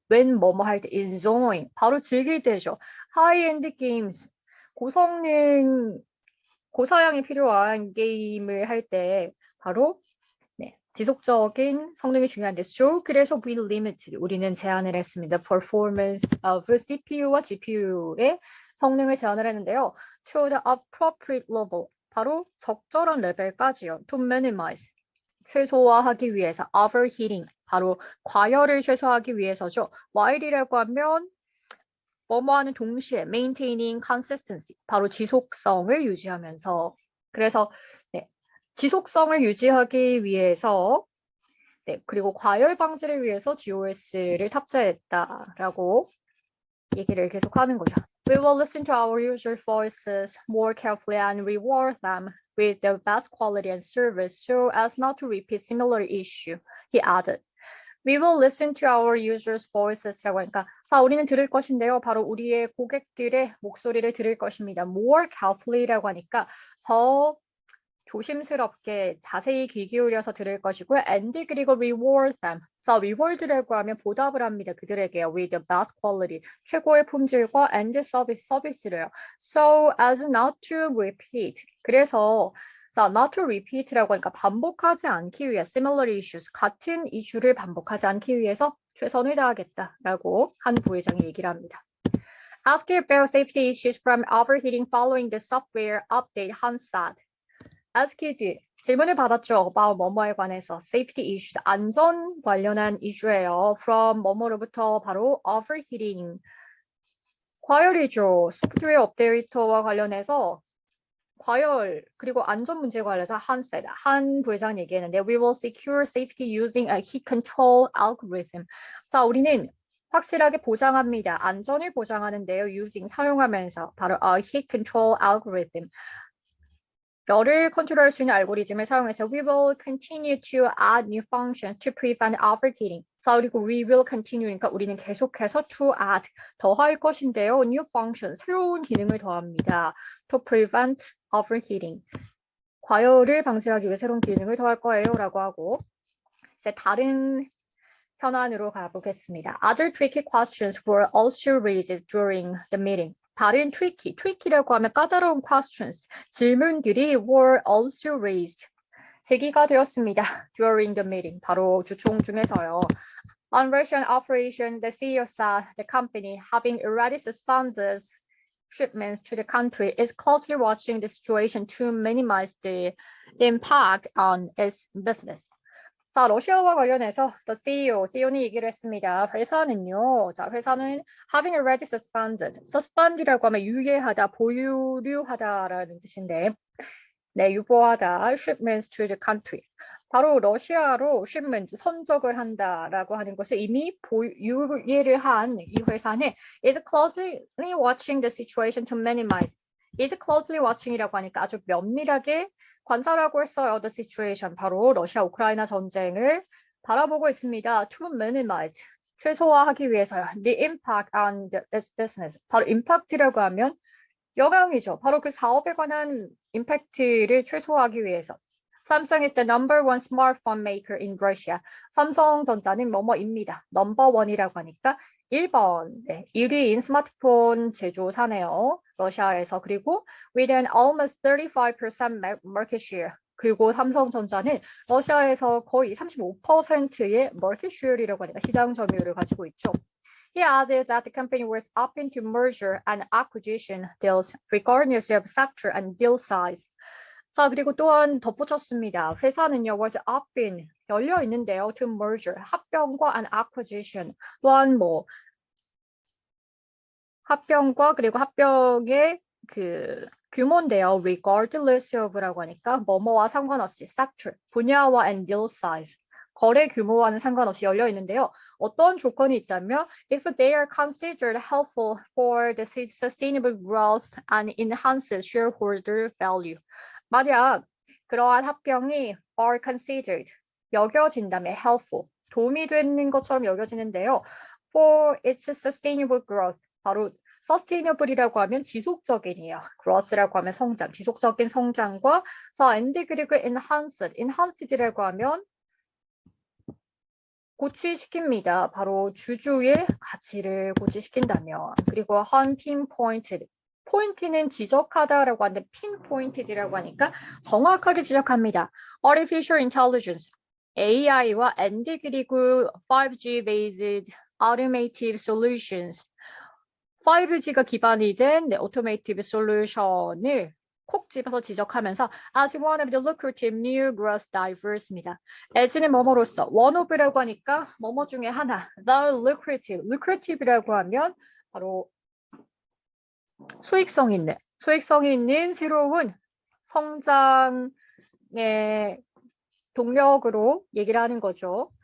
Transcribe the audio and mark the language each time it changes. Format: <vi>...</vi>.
<ko>when 뭐뭐 할 때</ko> <en>enjoying,</en> <ko>바로 즐길 때죠.</ko> <en>high-end games,</en> <ko>고성능, 고사양이 필요한 게임을 할 때 바로 지속적인 성능이 중요한데, 그래서</ko> <en>we limited,</en> <ko>우리는 제한을 했습니다.</ko> <en>performance of</en> <ko>CPU와 GPU의 성능을 제한을 했는데요.</ko> <en>to the appropriate level,</en> <ko>바로 적절한 레벨까지요.</ko> <en>to minimize,</en> <ko>최소화하기 위해서. overheating, 바로 과열을 최소화하기 위해서죠. while이라고 하면 뭐뭐 하는 동시에</ko> <en>maintaining consistency,</en> <ko>바로 지속성을 유지하면서. 그래서 지속성을 유지하기 위해서, 그리고 과열 방지를 위해서 GOS를 탑재했다라고 얘기를 계속하는 거죠.</ko> <en>We will listen to our user voices more carefully and reward them with the best quality and service so as not to repeat similar issue, he added. We will listen to our users' voices라고 하니까,</en> <ko>자, 우리는 들을 것인데요. 바로 우리의 고객들의 목소리를 들을 것입니다.</ko> <en>More carefully</en> <ko>라고 하니까 더 조심스럽게 자세히 귀 기울여서 들을 것이고요.</ko> <en>And</en> <ko>그리고</ko> <en>reward them.</en> <ko>자, reward라고 하면 보답을 합니다. 그들에게요.</ko> <en>with the best quality,</en> <ko>최고의 품질과</ko> <en>and service, 서비스를요. So as not to repeat.</en> <ko>그래서 자, not to repeat라고 하니까 반복하지 않기 위해 similar issues, 같은 이슈를 반복하지 않기 위해서 최선을 다하겠다라고 한 부회장이 얘기를 합니다.</ko> <en>Ask about safety issues from overheating following the software update, Han said.</en> <ko>아스키드 질문을 받았죠. about 뭐뭐에 관해서</ko> <en>safety issues,</en> <ko>안전 관련한 이슈예요. from 뭐뭐로부터 바로 overheating, 과열이죠. 소프트웨어 업데이터와 관련해서 과열 그리고 안전 문제에 관해서 한 부회장 얘기했는데</ko> <en>we will secure safety using a heat control algorithm.</en> <ko>자, 우리는 확실하게 보장합니다. 안전을 보장하는데요.</ko> <en>using</en> <ko>사용하면서 바로</ko> <en>a heat control algorithm.</en> <ko>열을 컨트롤할 수 있는 알고리즘을 사용해서</ko> <en>we will continue to add new functions to prevent overheating.</en> <ko>자, 그리고</ko> <en>we will continue,</en> <ko>그러니까 우리는 계속해서</ko> <en>to add,</en> <ko>더할 것인데요.</ko> <en>new function,</en> <ko>새로운 기능을 더합니다.</ko> <en>to prevent overheating.</en> <ko>과열을 방지하기 위해 새로운 기능을 더할 거예요. 라고 하고, 이제 다른 현안으로 가보겠습니다.</ko> <en>Other tricky questions were also raised during the meeting.</en> <ko>다른 tricky,trick이라고 하면 까다로운</ko> <en>questions,</en> <ko>질문들이</ko> <en>were also raised,</en> <ko>제기가 되었습니다.</ko> <en>during the meeting,</en> <ko>바로 주총 중에서요.</ko> <en>On Russian operation, the CEO said the company, having already suspended shipments to the country, is closely watching the situation to minimize the impact on its business.</en> <ko>자, 러시아와 관련해서 the CEO는 얘기를 했습니다. 회사는 having already suspend이라고 하면 유예하다, 보유하다라는 뜻인데, 네, 유보하다,</ko> <en>shipments to the country.</en> <ko>바로 러시아로 shipment, 선적을 한다라고 하는 것을 이미 유예를 한 이 회사는</ko> <en>is closely watching the situation to minimize. is closely watching</en> <ko>이라고 하니까 아주 면밀하게 관찰하고 했어요.</ko> <en>The situation,</en> <ko>바로 러시아 우크라이나 전쟁을 바라보고 있습니다.</ko> <en>To minimize,</en> <ko>최소화하기 위해서요.</ko> <en>The impact on its business,</en> <ko>바로 impact라고 하면 영향이죠. 바로 그 사업에 관한 임팩트를 최소화하기 위해서.</ko> <en>Samsung is the number one smartphone maker in Russia.</en> <ko>삼성전자는 뭐뭐입니다. 넘버 원이라고 하니까 1번, 네, 1위인 스마트폰 제조사네요. 러시아에서. 그리고</ko> <en>with an almost 35% market share.</en> <ko>그리고 삼성전자는 러시아에서 거의 35%의</ko> <en>market share</en> <ko>이라고 하니까 시장 점유율을 가지고 있죠.</ko> <en>He added that the company was open to merger and acquisition deals regardless of sector and deal size.</en> <ko>자, 그리고 또한 덧붙였습니다. 회사는요,</ko> <en>was open,</en> <ko>열려 있는데요,</ko> <en>to merger,</en> <ko>합병과</ko> <en>and acquisition,</en> <ko>또한 뭐 합병과 그리고 합병의 그 규모인데요,</ko> <en>regardless of</en> <ko>라고 하니까 뭐뭐와 상관없이 sector, 분야와</ko> <en>and deal size,</en> <ko>거래 규모와는 상관없이 열려 있는데요. 어떤 조건이 있다면</ko> <en>if they are considered helpful for the sustainable growth and enhances shareholder value.</en> <ko>만약 그러한 합병이</ko> <en>are considered,</en> <ko>여겨진다면 helpful, 도움이 되는 것처럼 여겨지는데요.</ko> <en>For its sustainable growth,</en> <ko>바로 sustainable이라고 하면 지속적인이에요. growth라고 하면 성장, 지속적인 성장과</ko> <en>and</en> <ko>그리고 enhanced라고 하면 고취시킵니다. 바로 주주의 가치를 고취시킨다면. 그리고 pinpointed, 포인트는 지적하다라고 하는데 pinpointed이라고 하니까 정확하게 지적합니다.</ko> <en>Artificial intelligence, AI와 and 그리고 5G based automated solutions,</en> <ko>5G가 기반이 된 automated solution을 콕 집어서 지적하면서</ko> <en>as one of the lucrative new growth drivers입니다.</en> <ko>as는 뭐뭐로서,</ko> <en>one of</en> <ko>라고 하니까 뭐뭐 중에 하나,</ko> <en>the lucrative</en> <ko>이라고 하면 바로 수익성이 있는 새로운 성장의 동력으로 얘기를 하는 거죠.</ko>